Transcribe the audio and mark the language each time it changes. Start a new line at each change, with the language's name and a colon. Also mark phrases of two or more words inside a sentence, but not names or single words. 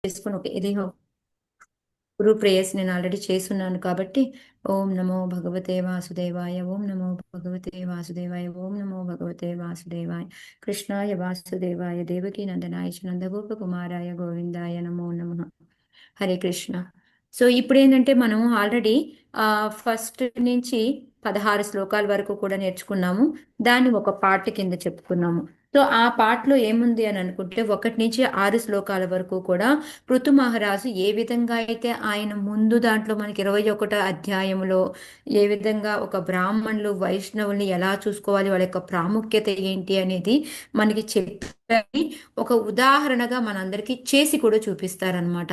Telugu: చేసుకుని ఇదేహో గురు ప్రేయర్స్ నేను ఆల్రెడీ చేస్తున్నాను కాబట్టి
Sanskrit: ఓం నమో భగవతే వాసుదేవాయ ఓం నమో భగవతే వాసుదేవాయ ఓం నమో భగవతే వాసుదేవాయ కృష్ణాయ వాసుదేవాయ దేవకీ నందనాయ చ నందగోప కుమారాయ గోవిందాయ నమో నమః. హరే కృష్ణ.
Telugu: సో ఇప్పుడు ఏంటంటే మనం ఆల్రెడీ ఫస్ట్ నుంచి 16 శ్లోకాల వరకు కూడా నేర్చుకున్నాము. దాన్ని ఒక పార్ట్ కింద చెప్పుకున్నాము. సో ఆ పాటలో ఏముంది అని అనుకుంటే 1 నుంచి 6 శ్లోకాల వరకు కూడా పృథు మహారాజు ఏ విధంగా అయితే ఆయన ముందు దాంట్లో మనకి 21వ అధ్యాయంలో ఏ విధంగా ఒక బ్రాహ్మణులు వైష్ణవుల్ని ఎలా చూసుకోవాలి, వాళ్ళ యొక్క ప్రాముఖ్యత ఏంటి అనేది మనకి చెప్పి ఒక ఉదాహరణగా మనందరికీ చేసి కూడా చూపిస్తారనమాట.